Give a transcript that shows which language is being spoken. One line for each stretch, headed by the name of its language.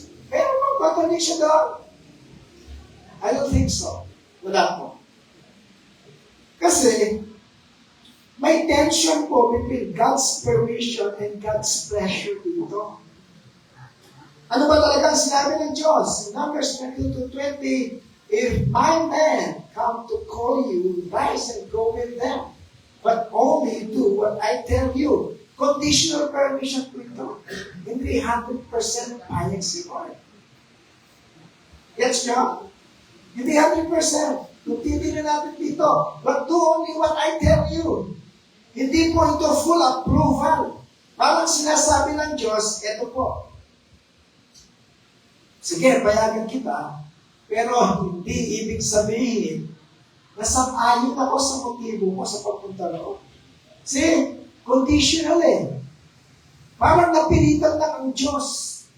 Filipino: Pero bang contradiction doon?
English: I don't think so.
Filipino: Wala po. Kasi, may tension po
English: between God's permission and God's pleasure
Filipino: dito. Ano ba talaga ang sinabi ng Diyos?
English: Numbers 22:20, if my men come to call you, rise and go with them. But only do what I tell you.
Filipino: Conditional permission po ito. Hindi 100% payag si Lord. Gets nyo? Hindi 100%. Kung titignan natin dito,
English: but do only what I tell you.
Filipino: Hindi po ito full approval. Parang sinasabi ng Diyos, eto po, sige, payagan kita, pero hindi ibig sabihin na sang-ayon ako sa motibo mo sa pagpunta roon. See, conditional eh. Parang napilitan lang ang Diyos.